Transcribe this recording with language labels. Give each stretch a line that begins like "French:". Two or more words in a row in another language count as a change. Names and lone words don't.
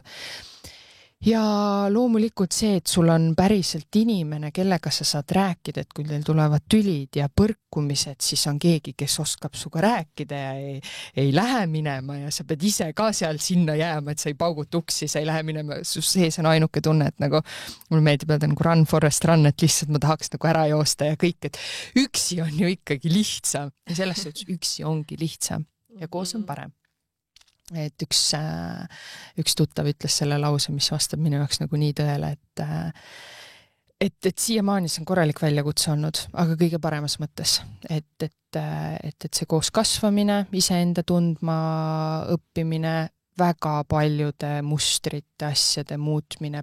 Estonian: Ja loomulikult see, et sul on päriselt inimene, kellega sa saad rääkida, et kui teil tulevad tülid ja põrkumised, siis on keegi, kes oskab suga rääkida ja ei lähe minema ja sa pead ise ka seal sinna jääma, et sa ei paugut uksi, sa ei lähe minema, su sees on ainuke tunne, et nagu mulle meeldib öelda nagu
English: run forest run,
Estonian: et lihtsalt ma tahaks nagu ära joosta ja kõik, et üksi on ju ikkagi lihtsam ja selles suhtes üksi ongi lihtsam ja koos on parem. Et üks tuttav ütles selle lause, mis vastab minu jaoks nagu nii tõele, et siiamaani see on korralik väljakutse olnud, aga kõige paremas mõttes, et see koos kasvamine, iseenda tundma õppimine, väga paljude mustrite, asjade muutmine,